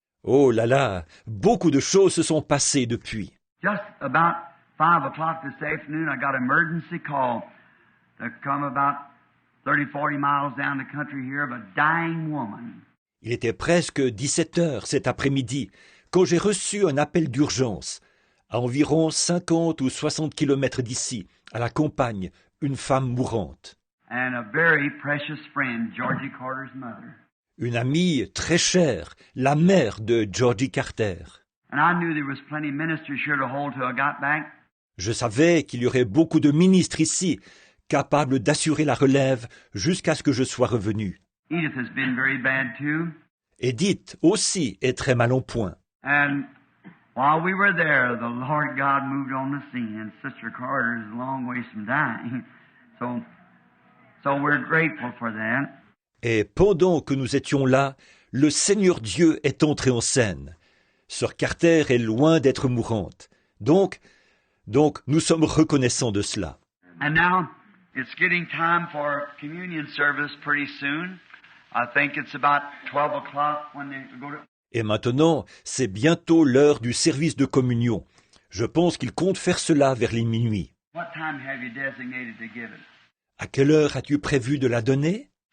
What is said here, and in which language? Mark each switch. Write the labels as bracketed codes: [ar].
[fr] Oh là là, beaucoup de choses se sont passées depuis. [en] Just about 5 o'clock this afternoon, I got an emergency call to come about 30-40 miles down the country here of a dying woman. [fr] Il était presque 17 heures cet après-midi quand j'ai reçu un appel d'urgence. À environ 50 ou 60 kilomètres d'ici, à la campagne, une femme mourante. [en] And a very precious friend, Georgie Carter's mother. [fr] Une amie très chère, la mère de Georgie Carter. [en] And I knew there was plenty of ministers here to hold till I got back. [fr] Je savais qu'il y aurait beaucoup de ministres ici, capables d'assurer la relève jusqu'à ce que je sois revenu. [en] Edith has been very bad too. [fr] Edith aussi est très mal en point. [en] And while we were there, the Lord God moved on the scene, and Sister Carter is a long ways from dying. So we're grateful for that. [fr] Et pendant que nous étions là, le Seigneur Dieu est entré en scène. Sœur Carter est loin d'être mourante. Donc, nous sommes reconnaissants de cela. [en] And now, it's getting time for communion service pretty soon. I think it's about 12 o'clock when they go to... [fr] Et maintenant, c'est bientôt l'heure du service de communion. Je pense qu'il compte faire cela vers les minuit. [en] What time have you designated to give it? [fr] À quelle heure as-tu prévu de la donner?